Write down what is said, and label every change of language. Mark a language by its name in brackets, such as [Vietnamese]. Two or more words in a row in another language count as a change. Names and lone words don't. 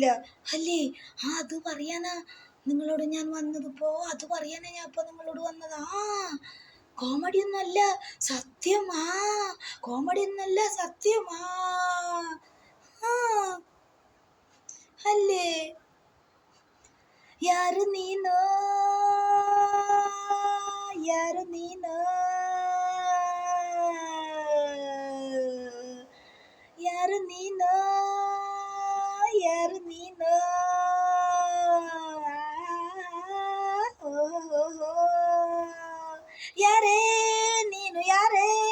[Malayalam] അല്ലേ? ആ, അത് പറയാനാ നിങ്ങളോട് ഞാൻ വന്നതിപ്പോ. ഞാൻ ഇപ്പോൾ നിങ്ങളോട് വന്നതാ. ആ, കോമഡിയൊന്നുമല്ല, സത്യം. ആ, അല്ലേ? [Kannada] ಯಾರು ನೀನು ಯಾರು ನೀನು ಯಾರು ನೀನು ಯಾರು ನೀನು ಯಾರೇ ನೀನು ಯಾರೇ